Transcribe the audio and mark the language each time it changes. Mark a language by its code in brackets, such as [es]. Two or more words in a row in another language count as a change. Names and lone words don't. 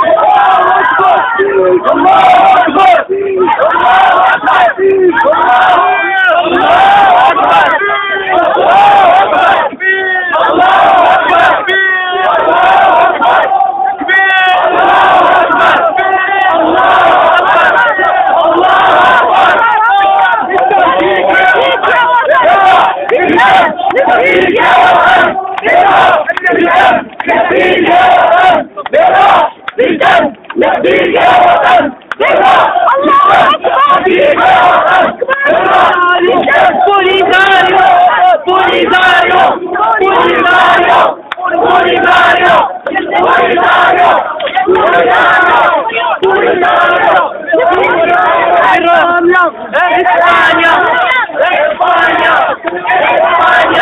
[ar] الله أكبر الله أكبر الله أكبر الله أكبر الله أكبر الله أكبر نفديك يا وطن، بالدم نفديك يا وطن، بالراس بالدم نفديك يا وطن، بالراس نفديك يا وطن، بالراس بالدم. Polisario Polisario Polisario Polisario Polisario Polisario Polisario España España España